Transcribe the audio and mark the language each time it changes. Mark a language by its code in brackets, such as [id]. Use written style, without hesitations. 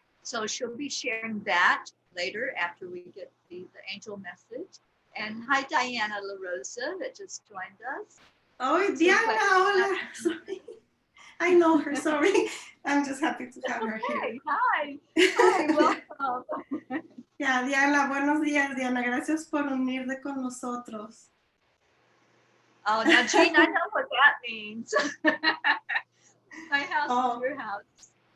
[en] So she'll be sharing that later after we get the angel message. And hi, Diana La Rosa that just joined us. Oh, so Diana, hola. Sorry. I know her, sorry. I'm just happy to have her here. Hi, welcome. [es] Yeah, Diana, buenos días, Diana. Gracias por unirte con nosotros. [en] Oh, now, Jean, I know what that means. My house is your house.